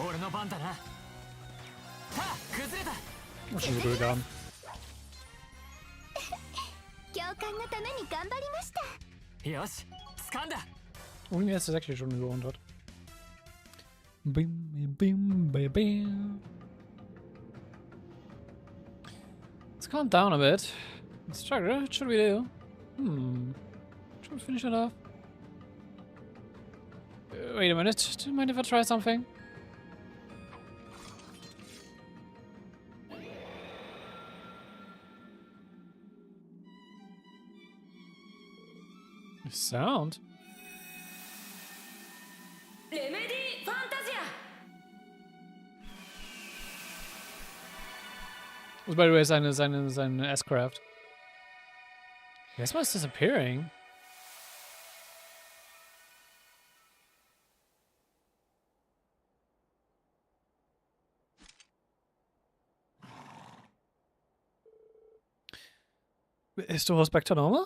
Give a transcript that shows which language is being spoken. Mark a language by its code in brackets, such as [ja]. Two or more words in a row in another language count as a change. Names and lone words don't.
[ja] 番だな。はあ、崩れた。 [de] Muss schon geduld haben. [ja] 教官のために頑張りました。よし、掴んだ。 [de] Und jetzt ist es actually schon über 100. Bim, bim, bim, bim, bim. [en] Let's calm down a bit. Let's try, what should we do? Should we finish it off? Wait a minute. Do you mind if I try something? The sound? [ja] レメディファンタジア。 [de] Was [en] by the way [de] seine S-Craft. [en] Guess what's disappearing? Is the horse back to normal?